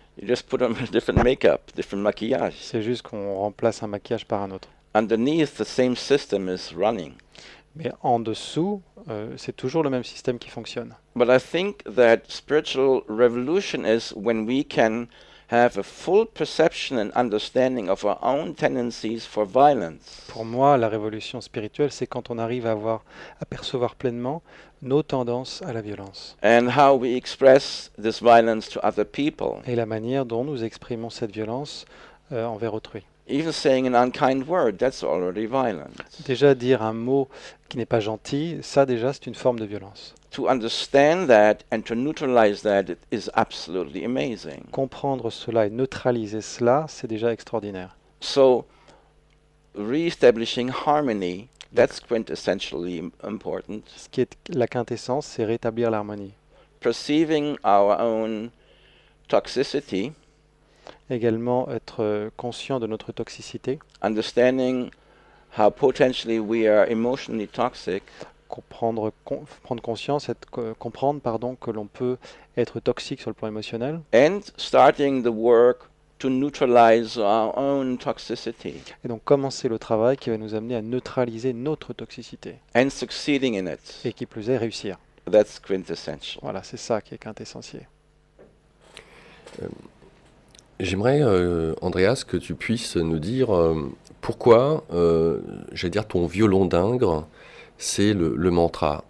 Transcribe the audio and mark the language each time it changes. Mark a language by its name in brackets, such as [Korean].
[English] You just put on different makeup, different maquillage. [French] C'est juste qu'on remplace un maquillage par un autre. [English] Underneath, the same system is running. [French] Mais en dessous, c'est toujours le même système qui fonctionne. [English] But I think that spiritual revolution is when we can have a full perception and understanding of our own tendencies for violence. [French] Pour moi, la révolution spirituelle, c'est quand on arrive à percevoir pleinement nos tendances à la violence. [English] And how we express this violence to other people. [French] Et la manière dont nous exprimons cette violence envers autrui. [English] Even saying an unkind word, that's already violent. [French] Déjà dire un mot qui n'est pas gentil, ça déjà c'est une forme de violence. [English] To understand that and to neutralize that is absolutely amazing. [French] Comprendre cela et neutraliser cela, c'est déjà extraordinaire. [English] So, re-establishing harmony, that's quintessentially important. [French] Ce qui est la quintessence, c'est rétablir l'harmonie. [English] Perceiving our own toxicity, [French] Également être conscient de notre toxicité, [English] understanding how potentially we are emotionally toxic, [French] prendre conscience, comprendre que l'on peut être toxique sur le plan émotionnel, [English] and starting the work to neutralize our own toxicity [French] et donc commencer le travail qui va nous amener à neutraliser notre toxicité, [English] and succeeding in it. [French] et qui plus est réussir. [English] That's quintessential. [French] Voilà, c'est ça qui est quintessentiel. J'aimerais, Andreas, que tu puisses nous dire pourquoi, j'allais dire, ton violon d'Ingres, c'est le mantra.